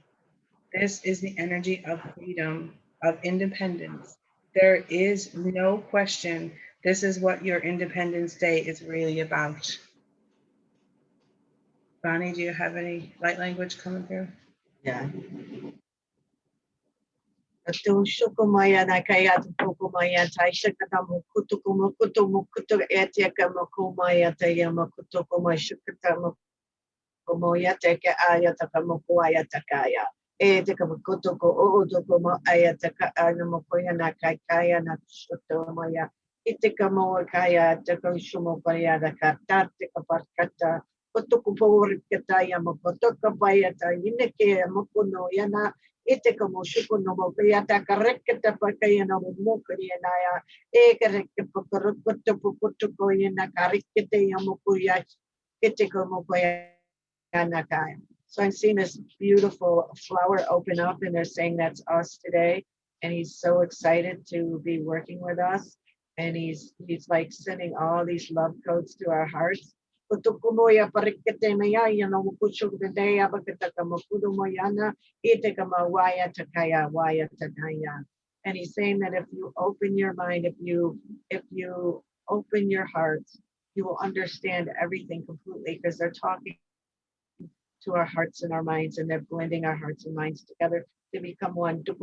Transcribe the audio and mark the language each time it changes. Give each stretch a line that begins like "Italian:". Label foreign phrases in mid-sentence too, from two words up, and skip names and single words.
English: This is the energy of freedom, of independence. There is no question. This is what your Independence Day is really about. Bonnie, do you have any light language coming through? Yeah. Tu shukumaya na kaya tu kumaya tai shakata mukutu kumukutu mukutu etia kama kumaya taya mukutu kuma shukata moya teke aya taka moko aya takaya. E teka mokoto ko o toko mo aya taka ana mokoya na kaya na shoto moya. Iteka mo kaya taka shumo kaya da kata teka parkata. Kotoku power kataya mokotoka baya ta ineke mokono yana. Iteka mo shuko no mo kaya ta karekata pakaya na mo kaya na ya. E kareke pakorokoto pokoto ko yana karikete ya mokoya. Iteka mo kaya. So I'm seeing this beautiful flower open up, and they're saying that's us today. And he's so excited to be working with us. And he's like sending all these love codes to our hearts. And he's saying that if you open your mind, if you open your heart, you will understand everything completely, because they're talking to our hearts and our minds, and they're blending our hearts and minds together to become one.